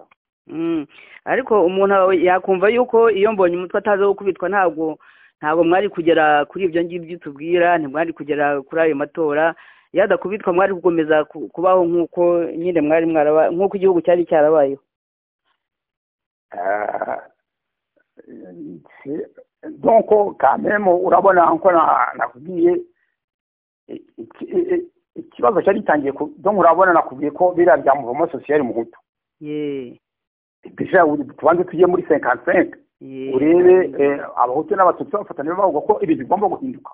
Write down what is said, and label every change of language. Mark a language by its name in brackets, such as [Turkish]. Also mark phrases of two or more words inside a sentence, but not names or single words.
[Kinyarwanda] Ariko umuntu yakumva yuko iyo mbonye umutwe ataza gukubitwa ntabwo mwari kugera kuri ibyo ngibyo tubwira, ntimwari kugera kuri ayo matora. Yadakubitwa mwari gukomeza kubaho nk'uko nyine mwari nk'uko igihugu cyari cyarabayeho. [French] Donc quand même [Kinyarwanda] urabona nko nakubwiye ikibazo cyari gitangiye donc urabona nakubwiye ko biriya bya [French] mouvement social [Kinyarwanda] mu Hutu. Déjà tubanze tugiye muri 55 urebe abahutu n'abatutsi bafatanya bavuga ko ibi bigomba guhinduka.